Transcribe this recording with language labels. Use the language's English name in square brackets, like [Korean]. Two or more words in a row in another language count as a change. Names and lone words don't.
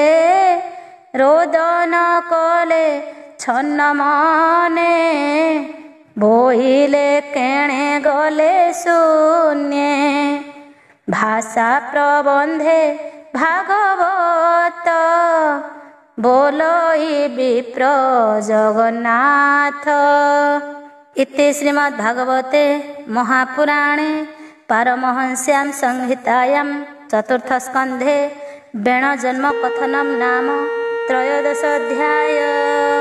[Odia] ରୋଦନ କଲେ ଛନ୍ନ ମନେ ବୋଇଲେ କେଣେ ଗଲେ ଶୂନ୍ୟେ। ଭାଷା ପ୍ରବନ୍ଧେ ଭାଗବତ ବୋଲଇ ବିପ୍ର ଜଗନ୍ନାଥ। [Sanskrit] इति श्रीमद्भागवते महापुराणे पारमहंस्यां संहितायां चतुर्थस्कन्धे वेणजन्म कथनं नाम त्रयोदशोऽध्यायः।